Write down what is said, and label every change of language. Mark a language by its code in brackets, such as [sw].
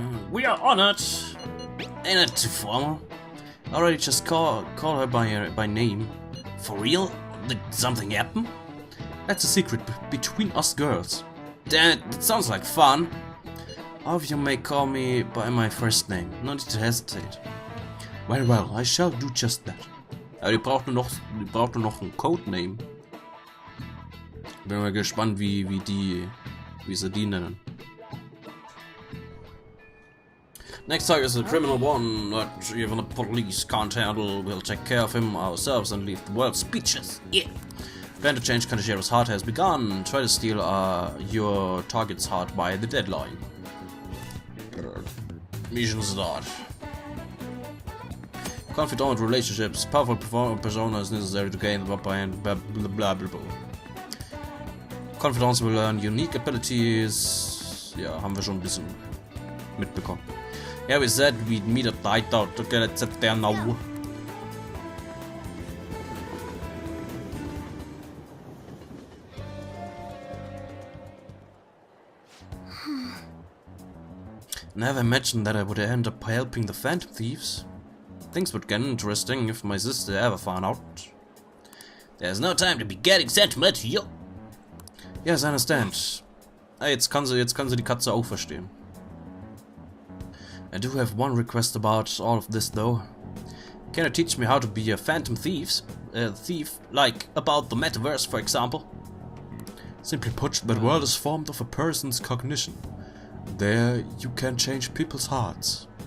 [en] We are honored! Ain't it too formal? Already just call her by name. For real? Did something happen? That's a secret between us girls. Damn it, it sounds like fun. All of you may call me by my first name, no need to hesitate. Very well, I shall do just that. [de] Aber die braucht nur noch einen Codename. Bin mal gespannt, wie sie die nennen. [en] Next target is a criminal one that even the police can't handle. We'll take care of him ourselves and leave the world speechless. Yeah. Plan to change Kanashiro's heart has begun. Try to steal your target's heart by the deadline. Mission start. Confidant relationships. Powerful persona is necessary to gain the upper hand. Blah blah blah blah. Confidants will learn unique abilities. [de] Ja, haben wir schon ein bisschen mitbekommen. [en] Yeah, we said we'd meet at night out. Okay, let's sit there now. Never imagined that I would end up helping the Phantom Thieves. Things would get interesting if my sister ever found out. There's no time to be getting sentimental here. Yes, I understand. [de] Ah, jetzt kann sie die Katze auch verstehen. [en] I do have one request about all of this though. Can you teach me how to be a Phantom thief, like about the metaverse, for example? Simply put, that world is formed of a person's cognition. There, you can change people's hearts.